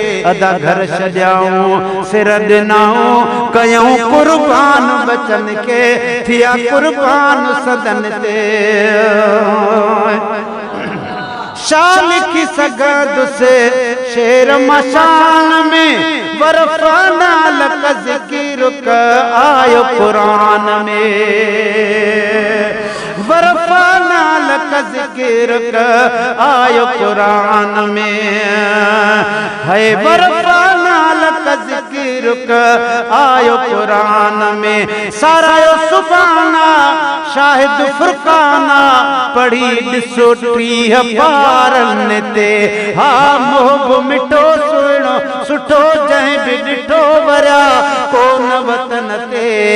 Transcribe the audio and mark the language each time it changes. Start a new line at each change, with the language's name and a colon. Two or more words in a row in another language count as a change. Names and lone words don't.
Sindhi: ادا گهر ڇڏيائون، سر ڏنائون، ڪيون قربان ٻچن کي، ٿيا قربان سدن تي. شان لکي سگهندس شعر مان شان ۾،
Arabic: ورفعنا لك ذكرك
Sindhi: آيو قرآن ۾.
Arabic: ورفعنا لك ذكرك
Sindhi: آيو قرآن ۾. هي
Arabic: ورفعنا لك ذكرك
Sindhi: آيو قرآن ۾. سارايو سبحانا، شاهد فرقانا، پڙهي ڏسو ٽيهه پارن تي. ها، محب مٺو سهڻو سٺو جنهن به ڏٺو، وريا ڪو نه وطن تي.